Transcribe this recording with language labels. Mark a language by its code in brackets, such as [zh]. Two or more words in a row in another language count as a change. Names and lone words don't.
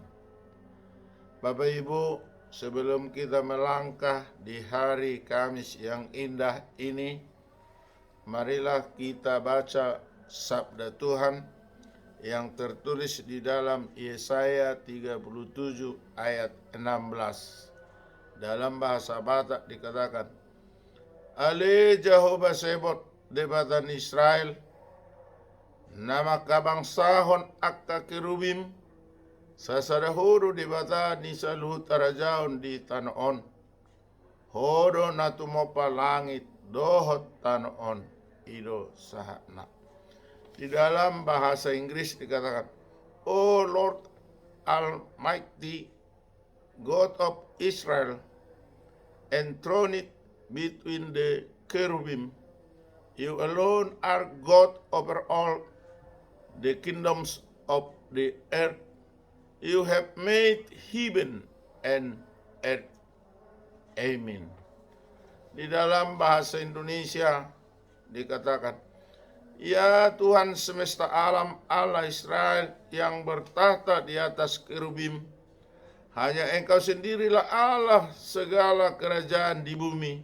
[id] Bapak Ibu, sebelum kita melangkah di hari Kamis yang indah ini, marilah kita baca sabda Tuhan yang tertulis di dalam Yesaya 37 ayat 16. Dalam bahasa Batak dikatakan, [bbc] Ale Jehovah Sebot debatan Israel, nama kabangsahon akka kerubim, sasadahuru debata ni saluhut arajaon di tanoon, hodo natumopa langit dohot tanoon, ido sahana. [id] Di dalam bahasa Inggris dikatakan, [en] O Lord Almighty, God of Israel, enthroned between the cherubim, you alone are God over all the kingdoms of the earth. You have made heaven and earth. Amen. [id] Di dalam bahasa Indonesia dikatakan, Ya Tuhan semesta alam, Allah Israel yang bertahta di atas kerubim, hanya Engkau sendirilah Allah segala kerajaan di bumi.